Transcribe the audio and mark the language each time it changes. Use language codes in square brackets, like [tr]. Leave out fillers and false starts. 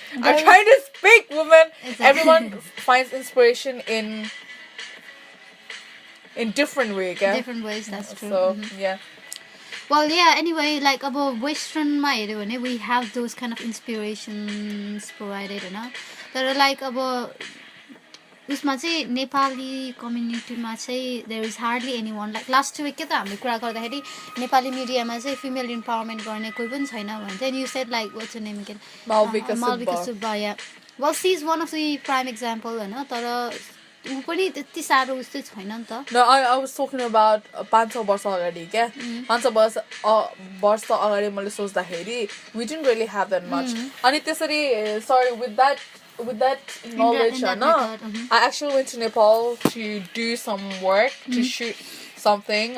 [en] I'm trying to speak, woman. Exactly. Everyone finds inspiration in different ways. Okay? Different ways, that's true. So yeah. Well, yeah. Anyway, like about Western we have those kind of inspirations provided, that are like about. [ne] उसमा चाहिँ नेपाली कम्युनिटीमा चाहिँ [en] there is hardly anyone, [ne] like last week के त हामीले कुरा गर्दाखेरि नेपाली मिडियामा चाहिँ [en] female empowerment [ne] गर्ने कोही पनि छैन भन्छ. [en] And you said like what's her name again? Malvika Subba. Yeah. Well, she's one of the prime example, [ne] तर उ पनि त्यति साह्रो उस्तै छैन नि त. [en] No, I was talking about 500 [ne] वर्ष अगाडि के 500 वर्ष अगाडि मैले सोच्दाखेरि [en] we didn't really have that much. [ne] अनि त्यसरी [en] sorry with that knowledge, I actually went to Nepal to do some work, to shoot something.